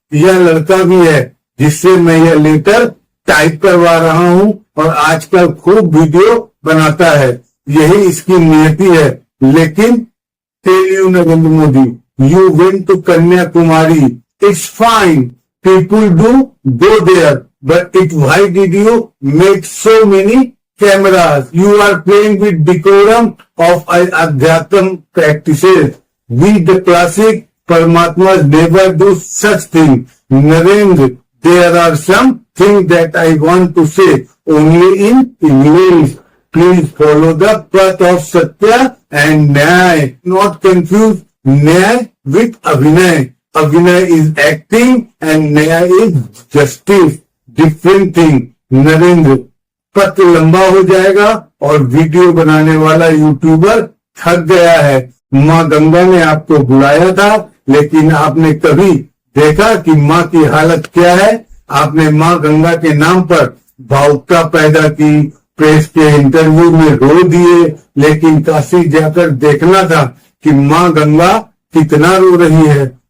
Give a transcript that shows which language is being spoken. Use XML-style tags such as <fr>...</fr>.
<hi>यह लड़का भी है जिससे मैं यह लेटर टाइप करवा रहा हूँ और आजकल खूब वीडियो बनाता है। यही इसकी नियति है। लेकिन</hi> <en>Tell you Narendra Modi, you went to Kanyakumari. It's fine. People do go there. But why did you make so many cameras? You are playing with decorum of Adhyatm practices. We the classic Paramatmas never do such thing. Narendra, there are some things that I want to say only in English. Please follow the path of Satya and Nyaya. Not confuse Nyaya with Abhinay. Abhinay is acting and Nyaya is justice. Different thing.</en> <hi>Narendra, पत्र लंबा हो जाएगा और video बनाने वाला YouTuber थक गया है। माँ गंगा ने आपको बुलाया था, लेकिन आपने कभी देखा कि माँ की हालत क्या है? आपने माँ गंगा के नाम पर भावुकता पैदा की, प्रेस के इंटरव्यू में रो दिए, लेकिन काशी जाकर देखना था कि माँ गंगा कितना रो रही है।</hi>